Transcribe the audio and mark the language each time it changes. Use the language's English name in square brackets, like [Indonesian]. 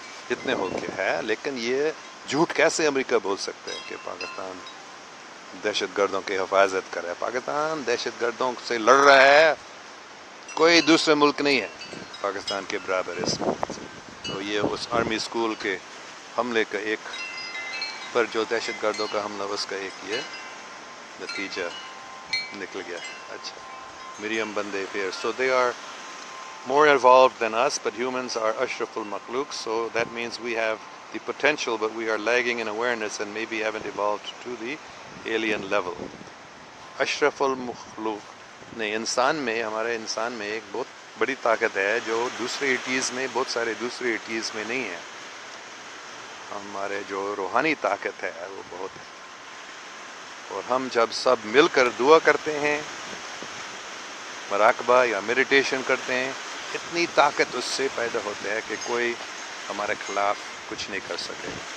[Urdu] اتنے ہو گئے ہیں، لیکن یہ جھوٹ کیسے امریکہ بول سکتا ہے کہ پاکستان دہشت گردوں کی حفاظت کر رہا ہے؟ پاکستان دہشت گردوں سے لڑ رہا ہے، کوئی دوسرے ملک نہیں ہے پاکستان کے برابر اس میں۔ تو یہ اس آرمی اسکول کے حملے کا ایک پر جو دہشت گردوں کا حملہ اس کا ایک یہ نتیجہ نکل گیا. [English] اچھا مریم بندے پھر so they are more evolved than us, but humans are ashraful makhluq, so that means we have the potential, but we are lagging in awareness and maybe haven't evolved to the alien level. [Urdu] ashraful makhluq نہیں، انسان میں، ہمارے انسان میں ایک بہت بڑی طاقت ہے جو دوسرے ایٹیز میں، بہت سارے دوسرے ایٹیز میں نہیں ہے. ہمارے جو روحانی طاقت ہے وہ بہت ہے، اور ہم جب سب مل کر دعا کرتے ہیں، مراقبہ یا میڈیٹیشن کرتے ہیں، اتنی طاقت اس سے پیدا ہوتا ہے کہ کوئی ہمارے خلاف کچھ نہیں کر سکے.